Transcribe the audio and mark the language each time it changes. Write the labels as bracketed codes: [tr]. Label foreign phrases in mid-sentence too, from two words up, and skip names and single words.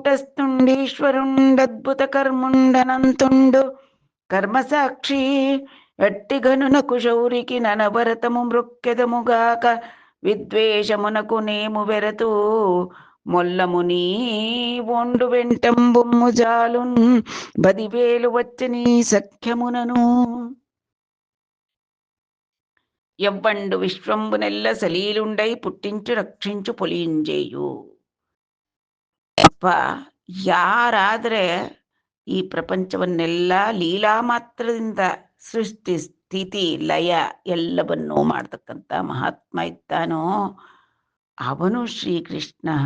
[te] కూటస్థుండీశ్వరుండద్భుత కర్ముండనంతుండు కర్మసాక్షి ఎట్టిగనునకు శౌరికి ననభరతము మృక్కెదముగాక విద్వేషమునకు నేము వెరతు మొల్లముని ఒండు వెంటంబొమ్ము జాలున్ బదివేలు వచ్చని సఖ్యమునను ఎవ్వండు విశ్వంబునెల్ల సలీలుండై పుట్టించు రక్షించు పొలియింజేయು. [kn] ಅಪ್ಪ, ಯಾರಾದ್ರೆ ಈ ಪ್ರಪಂಚವನ್ನೆಲ್ಲ ಲೀಲಾ ಮಾತ್ರದಿಂದ ಸೃಷ್ಟಿ ಸ್ಥಿತಿ ಲಯ ಎಲ್ಲವನ್ನೂ ಮಾಡ್ತಕ್ಕಂಥ ಮಹಾತ್ಮ ಇದ್ದಾನೋ ಅವನು ಶ್ರೀಕೃಷ್ಣ.